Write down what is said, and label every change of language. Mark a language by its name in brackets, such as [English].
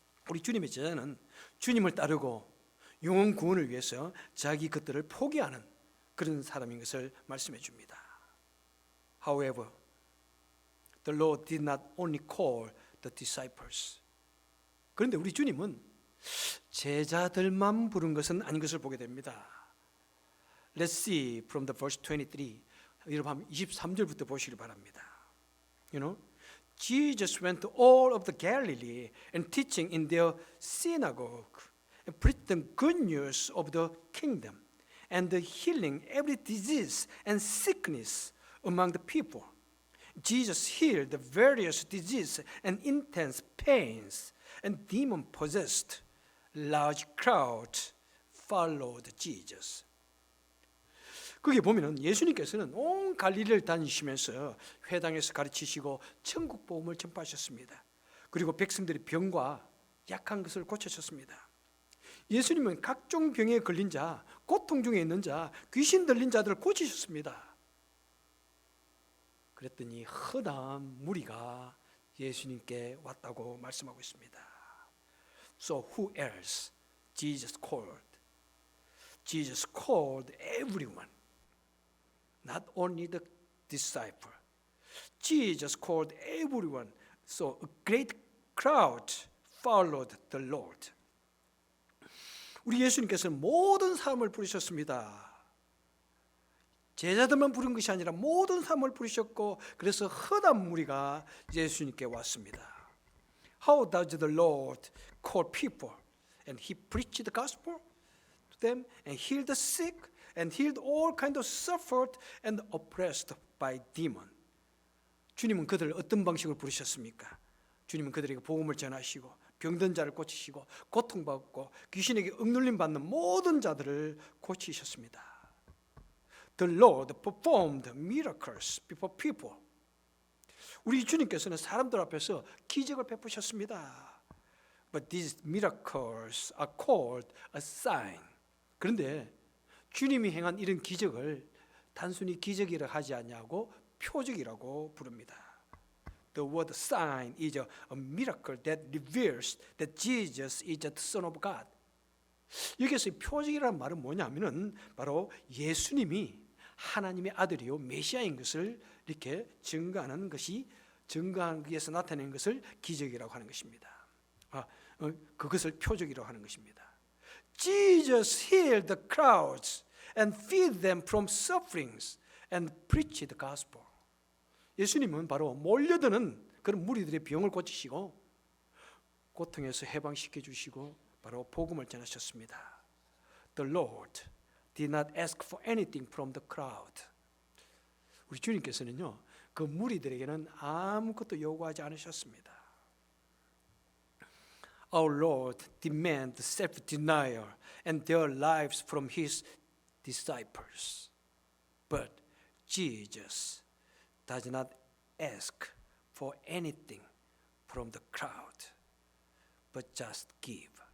[Korean] 우리 주님의 제자는 주님을 따르고 영혼 구원을 위해서 자기 것들을 포기하는 그런 사람인 것을 말씀해 줍니다. [English] However, the Lord did not only call the disciples. [Korean] 그런데 우리 주님은 제자들만 부른 것은 아닌 것을 보게 됩니다. [English] Let's see from the verse 23. [Korean] 여러분 23절부터 보시길 바랍니다. [English] You know, Jesus went to all of the Galilee and teaching in their synagogue and preached the good news of the kingdom and healing every disease and sickness among the people. Jesus healed the various diseases and intense pains, and demon-possessed large crowds followed Jesus. [Korean] 거기 보면은 예수님께서는 온 갈릴리를 다니시면서 회당에서 가르치시고 천국 복음을 전파하셨습니다. 그리고 백성들의 병과 약한 것을 고치셨습니다. 예수님은 각종 병에 걸린 자, 고통 중에 있는 자, 귀신 들린 자들을 고치셨습니다. 그랬더니 허다한 무리가 예수님께 왔다고 말씀하고 있습니다. [English] So who else Jesus called? Jesus called everyone. Not only the disciple. Jesus called everyone. So a great crowd followed the Lord. [Korean] 우리 예수님께서는 모든 사람을 부르셨습니다. 제자들만 부른 것이 아니라 모든 사람을 부르셨고 그래서 허다한 무리가 예수님께 왔습니다. [English] How does the Lord call people? And He preached the gospel to them and healed the sick and healed all kinds of suffered and oppressed by demon. [Korean] 주님은 그들을 어떤 방식으로 부르셨습니까? 주님은 그들에게 복음을 전하시고 병든 자를 고치시고 고통받고 귀신에게 억눌림 받는 모든 자들을 고치셨습니다. [English] The Lord performed miracles before people. [Korean] 우리 주님께서는 사람들 앞에서 기적을 베푸셨습니다. [English] But these miracles are called a sign. [Korean] 그런데 주님이 행한 이런 기적을 단순히 기적이라 하지 않냐고 표적이라고 부릅니다. [English] The word sign is a miracle that reveals that Jesus is the Son of God. [Korean] 여기서 표적이라는 말은 뭐냐면은 바로 예수님이 하나님의 아들이요 메시아인 것을 이렇게 증거하는 것이 증거하기 위해서 나타낸 것을 기적이라고 하는 것입니다. 그것을 표적이라고 하는 것입니다. [English] Jesus healed the crowds and freed them from sufferings and preached the gospel. [Korean] 예수님은 바로 몰려드는 그런 무리들의 병을 고치시고 고통에서 해방시켜 주시고 바로 복음을 전하셨습니다. [English] The Lord did not ask for anything from the crowd. [Korean] 우리 주님께서는요, 그 무리들에게는 아무것도 요구하지 않으셨습니다. [English] Our Lord demanded self-denial and their lives from His disciples. But Jesus does not ask for anything from the crowd, but just give.